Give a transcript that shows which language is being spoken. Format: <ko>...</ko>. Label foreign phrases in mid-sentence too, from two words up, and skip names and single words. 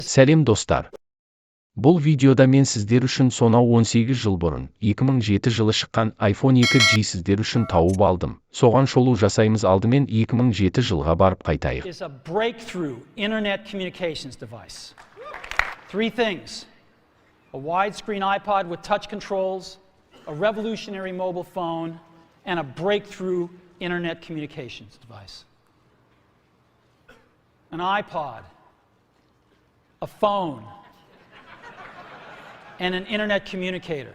<kk>Сәлем достар. Бұл видеода мен сіздер үшін сонау 18 жыл бұрын, 2007 жылы шыққан iPhone 2G сіздер үшін тауып алдым. Соған шолу жасаймыз, алдымен 2007 жылға барып қайтайық.</kk> <en>Is a breakthrough internet communications device. Three things: a widescreen iPod with touch controls, a revolutionary mobile phone, and a breakthrough internet communications device. An iPod, a phone, and an internet communicator.</en>